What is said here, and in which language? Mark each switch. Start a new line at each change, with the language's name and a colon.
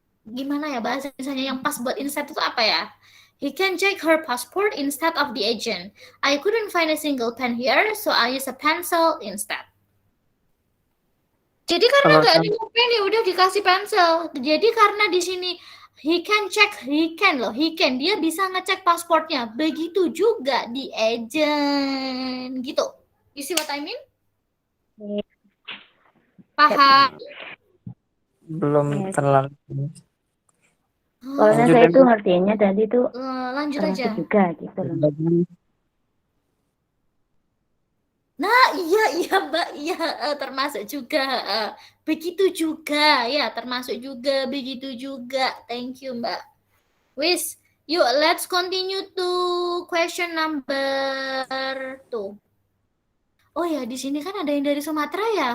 Indonesian: Gimana ya bahasa misalnya yang pas buat instead itu apa ya?
English: He can check her passport instead of the agent. I couldn't find a single pen here, so I use a pencil instead.
Indonesian: Jadi karena nggak ada pen ya udah dikasih pensil. Jadi karena di sini
English: he can,
Indonesian: dia bisa ngecek pasportnya. Begitu juga di agent gitu.
English: You see what I mean?
Indonesian: Paham? Belum terlalu. Kalau saya itu ngertiinnya tadi tuh Lanjut aja. juga gitu loh. Nah, iya Mbak, termasuk juga. Begitu juga, ya termasuk juga, begitu juga.
English: Thank you Mbak.
Indonesian: Wis, yuk
English: let's continue to question number 2.
Indonesian: Oh ya, di sini kan ada yang dari Sumatera ya.